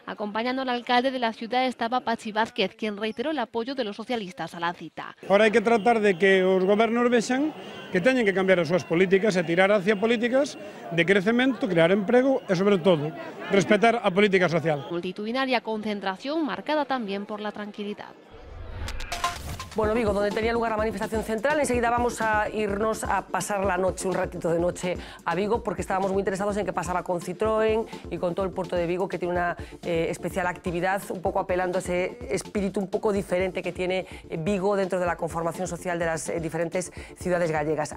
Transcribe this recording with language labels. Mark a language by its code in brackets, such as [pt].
[es] Acompañando al alcalde de la ciudad estaba Pachi Vázquez, quien reiteró el apoyo de los socialistas a la cita. [gl] Ahora hai que tratar de que os gobernos vexan que teñen que cambiar as súas políticas e tirar hacia políticas de crecemento, crear emprego e, sobre todo, respetar a política social. [es] Multitudinaria concentración marcada también por la tranquilidad. Bueno, Vigo, donde tenía lugar la manifestación central, enseguida vamos a irnos a pasar la noche, un ratito de noche a Vigo, porque estábamos muy interesados en qué pasaba con Citroën y con todo el puerto de Vigo, que tiene una especial actividad, un poco apelando a ese espíritu un poco diferente que tiene Vigo dentro de la conformación social de las diferentes ciudades gallegas.